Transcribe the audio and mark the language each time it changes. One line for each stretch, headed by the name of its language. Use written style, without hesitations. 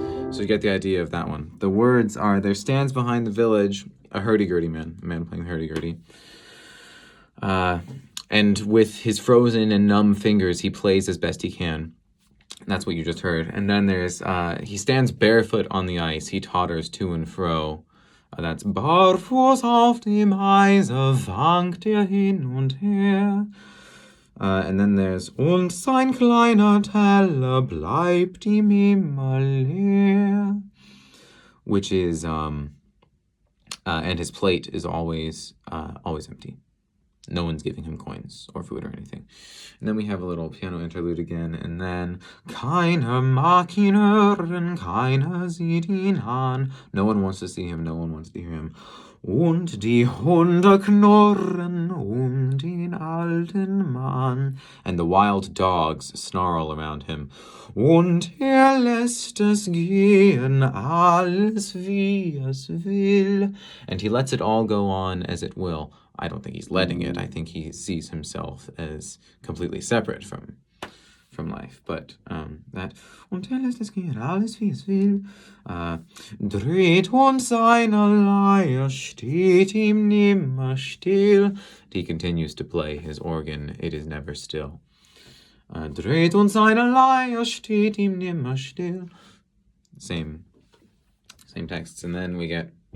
English: So you get the idea of that one. The words are, there stands behind the village a hurdy-gurdy man, a man playing hurdy-gurdy. And with his frozen and numb fingers, he plays as best he can. That's what you just heard. And then there's, he stands barefoot on the ice. He totters to and fro. That's
German: barfuß auf dem Eise wankt hin und her.
English: And then there's
German: und sein kleiner Teller bleibt ihm immer leer,
English: which is and his plate is always empty. No one's giving him coins or food or anything. And then we have a little piano interlude again, and then
German: keiner mag ihn hören, keiner sieht ihn an.
English: No one wants to see him, no one wants to hear him.
German: Und die Hunde knurren den alten Mann.
English: And the wild dogs snarl around him.
German: Und lässt es gehen, alles wie es will.
English: And he lets it all go on as it will. I don't think he's letting it. I think he sees himself as completely separate from life. But that
German: und lässt es gehen, alles wie es will. Dreht und seine Leier steht ihm nimmer still.
English: He continues to play his organ. It is never still.
German: Dreht und seine Leier steht ihm nimmer still.
English: Same texts. And then we get